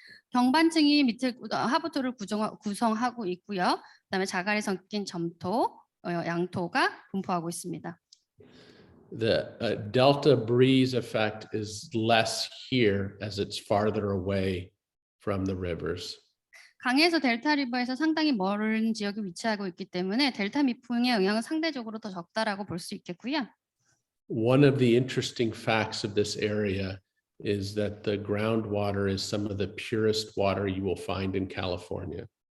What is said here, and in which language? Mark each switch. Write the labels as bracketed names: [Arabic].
[Korean] 경반층이 밑을 하부토를 구성하고 있고요. 그다음에 자갈이 섞인 점토, 양토가 분포하고 있습니다. [English] The delta breeze effect is less here as it's farther away from the rivers. [Korean] 강에서 델타 리버에서 상당히 멀은 지역에 위치하고 있기 때문에 델타 미풍의 영향은 상대적으로 더 적다라고 볼 수 있겠고요. [English] One of the interesting facts of this area is that the groundwater is some of the purest water you will find in California.